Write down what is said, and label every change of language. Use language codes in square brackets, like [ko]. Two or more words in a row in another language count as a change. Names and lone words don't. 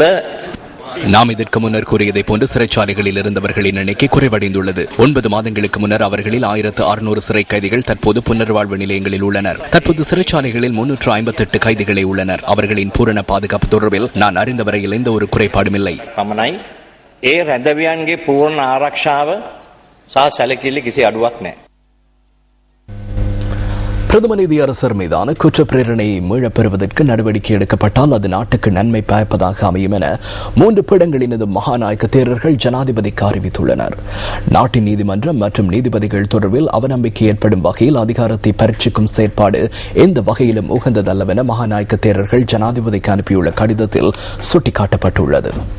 [ta] நாம் இதற்கு முன்னர் கூறியதை போன்று சிறைச்சாலைகளில் இருந்தவர்களின் எண்ணிக்கை குறைவடைந்துள்ளது. 9 மாதங்களுக்கு முன்னர் அவர்களில் 1600 சிறை கைதிகள் தற்போது புனர்வாழ்வு நிலையங்களில் உள்ளனர். தற்போது சிறைச்சாலைகளில் 358 கைதிகளே உள்ளனர். அவர்களின் பூரண பாதுகாப்பு தொடர்பில் நான் அறிந்த வரையில் எந்த ஒரு குறைபாடும் இல்லை. [si] පමණයි ඒ රැඳවියන්ගේ පූර්ණ ආරක්ෂාව සහ සැලකිලි කිසි අඩුවක් නැහැ. [ta] பிரதம நீதியரசர் மீதான குற்ற பிரேரணையை மீளப் பெறுவதற்கு நடவடிக்கை எடுக்கப்பட்டால் அது நாட்டுக்கு நன்மை பயப்பதாக அமையும் என 3 பீடங்களினது மகாநாயக்க தேரர்கள் ஜனாதிபதிக்கு அறிவித்துள்ளனர். நாட்டின் நீதிமன்றம் மற்றும் நீதிபதிகள் தொடர்பில் அவநம்பிக்கை ஏற்படும் வகையில் அதிகாரத்தை பரீட்சிக்கும் செயற்பாடு எந்த வகையிலும் உகந்ததல்லவென மகாநாயக்க தேரர்கள் ஜனாதிபதிக்கு அனுப்பியுள்ள கடிதத்தில் சுட்டிக்காட்டப்பட்டுள்ளது.